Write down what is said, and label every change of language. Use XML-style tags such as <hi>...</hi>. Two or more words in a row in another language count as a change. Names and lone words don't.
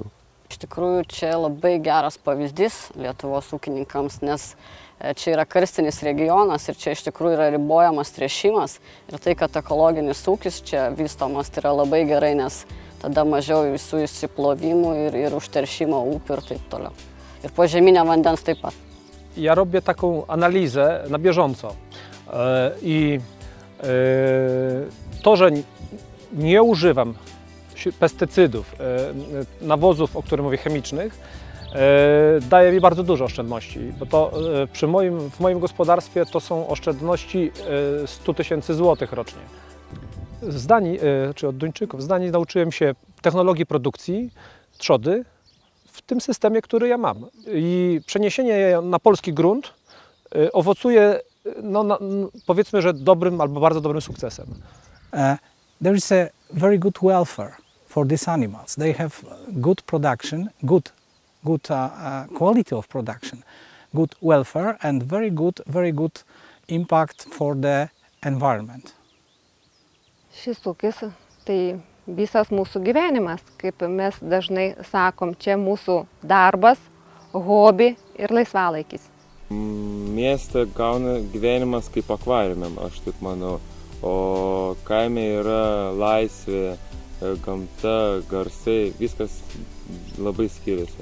<lt>Iš tikrųjų, čia labai geras pavyzdys Lietuvos ūkininkams, nes čia yra karstinis regionas ir čia iš tikrųjų yra ribojamas tręšimas. Ir tai, kad ekologinis ūkis čia vystomas, tai yra labai gerai, nes tada mažiau visų įsiplovimų ir užteršimo upių ir taip toliau. Ir požeminio vandens taip pat.</lt> <pl>Ja robię taką analizę na bieżąco i to, że nie używam pestycydów, nawozów, o których mówię, chemicznych, daje mi bardzo dużo oszczędności, bo to w moim gospodarstwie to są oszczędności 100 000 złotych rocznie. Z Danii, czy od Duńczyków, z Danii nauczyłem się technologii produkcji trzody w tym systemie, który ja mam. I przeniesienie jej na polski grunt owocuje, powiedzmy, że dobrym albo bardzo dobrym sukcesem.</pl> <en>There is a very good welfare for these animals. They have good production, good quality of production, good welfare and very good impact for the environment.</en> <lt>Šis ūkis tai visas mūsų gyvenimas, kaip mes dažnai sakom, čia mūsų darbas, hobi ir laisvalaikis. Mieste gauna gyvenimas kaip akvariume, aš taip manau. O kaime yra laisvė, gamta, garsai, viskas labai skiriasi.</lt>